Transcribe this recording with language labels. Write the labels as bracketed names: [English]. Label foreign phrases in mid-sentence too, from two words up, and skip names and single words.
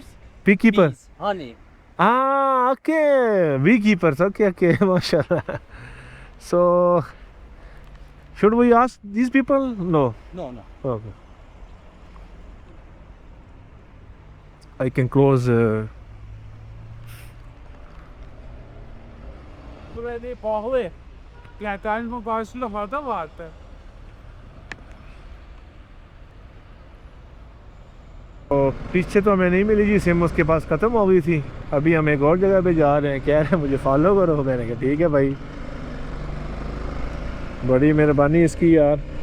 [English] beekeeper Bees, honey. okay beekeepers okay mashallah so should we ask these people no No. okay I can close. [Turkish] Buraya pahalı. Plakatin karşısında fazla vardı. [Hindi] तो पीछे तो हमें नहीं मिली जी, सिम उसके पास ख़त्म हो गई थी। अभी हम एक और जगह पे जा रहे हैं, कह रहे हैं मुझे फॉलो करो। मैंने कहा ठीक है भाई, बड़ी मेहरबानी इसकी यार।